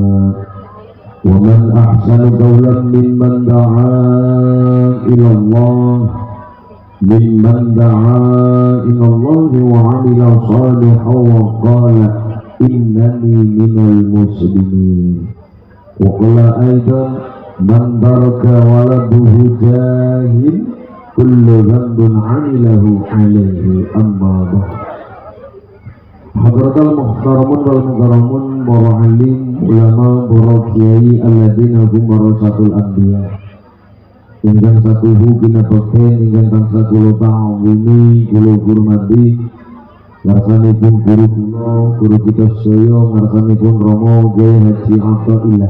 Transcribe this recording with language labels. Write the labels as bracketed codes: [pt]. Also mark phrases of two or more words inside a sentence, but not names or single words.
[ar] ومن أحسن قولا ممن دعا إلى الله وعمل صالحا وقال إنني من المسلمين. وقال أيضا من ترك ولده جاهل كل ذنب عمله عليه أما بعد. حضرة المحترمون والمكرمون, [jv] para alim, ulama, para kiai [ar] الذين هم ورثة الأنبياء. [jv] Ingkang satuhu kinabekten ingkang tansah kula ta'zimi, kula hormati, ngarsanipun guru kula, guru kita sedaya, ngarsanipun Rama Kyai Haji Athaillah.